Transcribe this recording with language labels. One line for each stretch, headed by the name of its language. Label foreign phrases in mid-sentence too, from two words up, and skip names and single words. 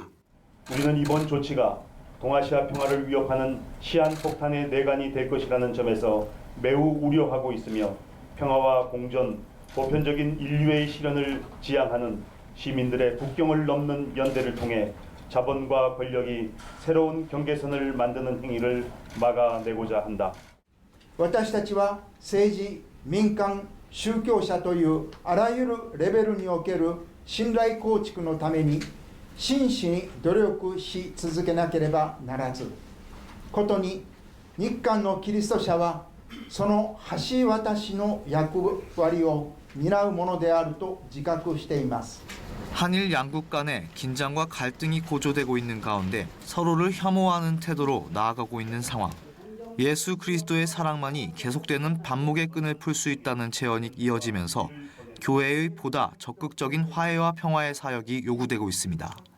Korean: 우리는 이번 조치가 동아시아 평화를 위협하는 시한폭탄의 내관이 될 것이라는 점에서 매우 우려하고 있으며 평화와 공존, 보편적인 인류의 실현을 지향하는 시민들의 국경을 넘는 연대를 통해 자본과 권력이 새로운 경계선을 만드는 행위를 막아내고자 한다.
Japanese: 私たちは政治、民間、宗教者というあらゆるレベルにおける信頼構築のために真摯に努力し続けなければならずことに日韓のキリスト者はその橋渡しの役割を担うものであると自覚しています。
Korean: 한일 양국 간의 긴장과 갈등이 고조되고 있는 가운데 서로를 혐오하는 태도로 나아가고 있는 상황. 예수 그리스도의 사랑만이 계속되는 반목의 끈을 풀 수 있다는 제언이 이어지면서 교회의 보다 적극적인 화해와 평화의 사역이 요구되고 있습니다.